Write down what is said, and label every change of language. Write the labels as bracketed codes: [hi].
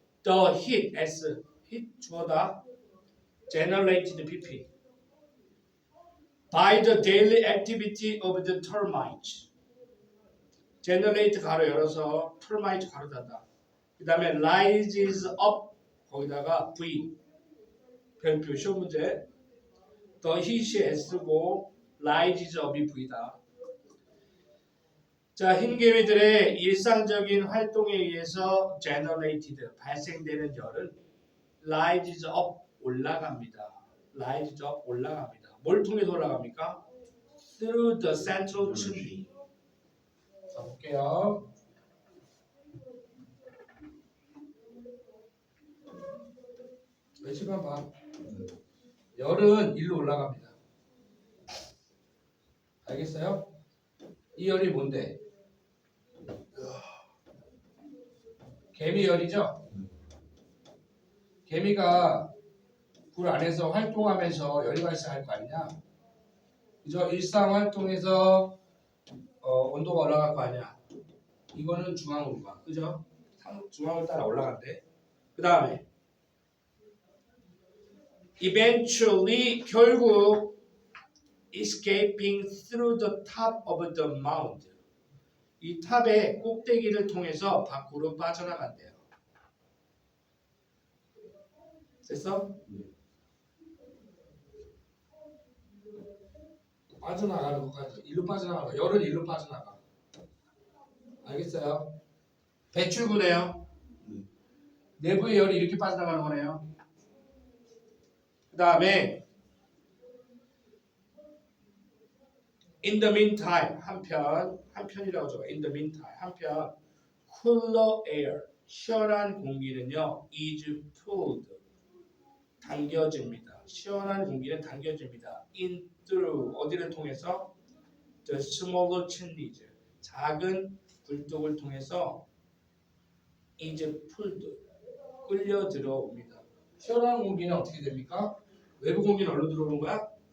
[en] The heat S, heat 주어다. Generated PP by the daily activity of the termites. [ko] generate 가로 열어서 termite 가로 닫아. 그 다음에 [en] rises up [ko] 거기다가 V 별표 시험 문제. [en] The heat [ko] 이 S고 [en] rises up [ko] 이 V다. 자, 흰개미들의 일상적인 활동에 의해서 generated 발생되는 열은 [en] rises up [ko] 올라갑니다. [en] rises up [ko] 올라갑니다. 뭘 통해서 올라갑니까? [en] Through the central chimney. [ko] 자, 볼게요. 외치만 봐. 열은 일로 올라갑니다. 알겠어요? 이 열이 뭔데? 개미열이죠? 개미가 불 안에서 활동하면서 열이 발생할 거 아니냐? 그죠? 일상 활동에서 온도가 올라갈 거 아니야? 이거는 중앙으로 가. 그죠? 중앙을 따라 올라간대. [en] 그 다음에 eventually [ko] 결국 [en] escaping through the top of the mound. [ko] 이 탑의 꼭대기를 통해서 밖으로 빠져나간대요. 됐어? 빠져나가는 것까지. 일로 빠져나가. 열은 일로 빠져나가. 알겠어요? 배출구네요. 내부의 열이 이렇게 빠져나가는 거네요. 그 다음에 [en] in the meantime [ko] 한편이라고 적어. [en] in the meantime [ko] 한편 [en] cooler air [ko] 시원한 공기는요 [en] is pulled [ko] 당겨집니다. 시원한 공기는 당겨집니다. [en] in through [ko] 어디를 통해서 [en] the smaller chimneys [ko] 작은 굴뚝을 통해서 [en] is pulled [ko] 끌려 들어옵니다. 시원한 공기는 어떻게 됩니까? 외부 공기는 어디로 들어오는 거야?